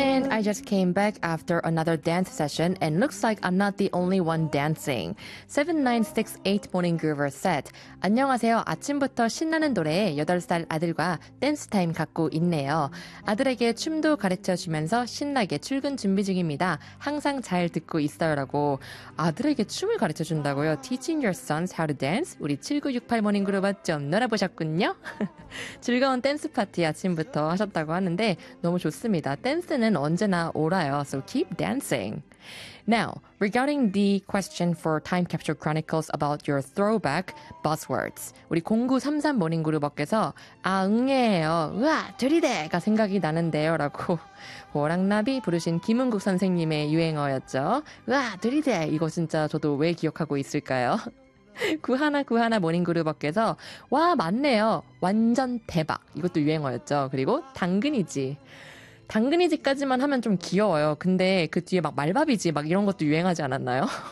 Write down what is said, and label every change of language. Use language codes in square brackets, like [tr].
[en] I just came back after another dance session and looks like I'm not the only one dancing. 7968 Morning Groover said, [ko] 안녕하세요. 아침부터 신나는 노래에 8살 아들과 댄스 타임 갖고 있네요. 아들에게 춤도 가르쳐 주면서 신나게 출근 준비 중입니다. 항상 잘 듣고 있어요. 라고 아들에게 춤을 가르쳐 준다고요? [en] Teaching your sons how to dance? [ko] 우리 7968 Morning Groover 좀 놀아보셨군요. 즐거운 댄스 파티 아침부터 하셨다고 하는데 너무 좋습니다. 댄스는 언제나 오라요. [en] So keep dancing. Now, regarding the question for Time Capsule Chronicles about your throwback buzzwords. [ko] 우리 0933 모닝 그룹께서 아, 응애예요. 우와, 들이대가 생각이 나는데요. 라고 호랑나비 부르신 김은국 선생님의 유행어였죠. 우와, 들이대. 이거 진짜 저도 왜 기억하고 있을까요? 9191 모닝그룹께서 와 맞네요 완전 대박 이것도 유행어였죠 그리고 당근이지 당근이지까지만 하면 좀 귀여워요 근데 그 뒤에 막 말밥이지 막 이런 것도 유행하지 않았나요?